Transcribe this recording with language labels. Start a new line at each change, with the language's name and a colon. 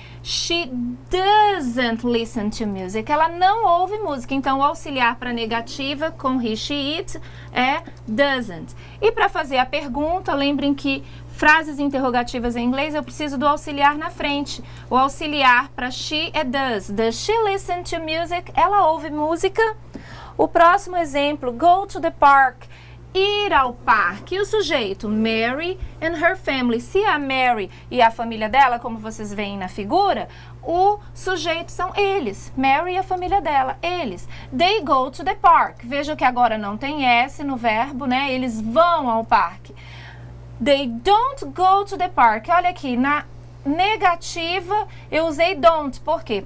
English: She doesn't listen to music.
Portuguese: Ela não ouve música. Então, o auxiliar para negativa com he, she, it é doesn't. E para fazer a pergunta, lembrem que frases interrogativas em inglês eu preciso do auxiliar na frente. O auxiliar para she é does.
English: Does she listen to music?
Portuguese: Ela ouve música. O próximo exemplo,
English: go to the park.
Portuguese: Ir ao parque. E o sujeito, Mary and her family. Se a Mary e a família dela, como vocês veem na figura, o sujeito são eles. Mary e a família dela, eles.
English: They go to the park.
Portuguese: Veja que agora não tem S no verbo, né? Eles vão ao parque.
English: They don't go to the park.
Portuguese: Olha aqui, na negativa eu usei don't. Por quê?